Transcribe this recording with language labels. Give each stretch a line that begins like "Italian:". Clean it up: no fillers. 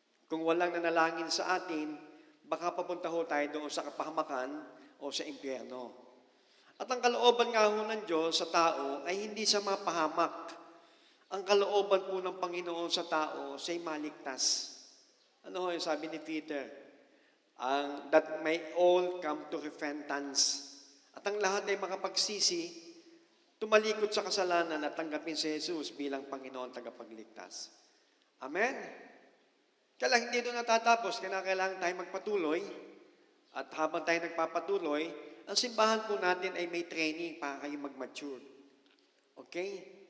Filipino: Kung walang nanalangin sa atin, baka papunta ho tayo doon sa kapahamakan o sa impyerno. At ang kalooban nga ho ng Diyos sa tao ay hindi sa mapahamak. Ang kalooban po ng Panginoon sa tao siya'y maligtas. Yung sabi ni Peter?
English: That may all come to repentance.
Filipino: At ang lahat ay makapagsisi, tumalikod sa kasalanan at tanggapin si Jesus bilang Panginoon tagapagligtas. Amen? Kaya hindi doon natatapos, kailangan tayo magpatuloy. At habang tayo nagpapatuloy, ang simbahan po natin ay may training para kayo mag-mature. Okay?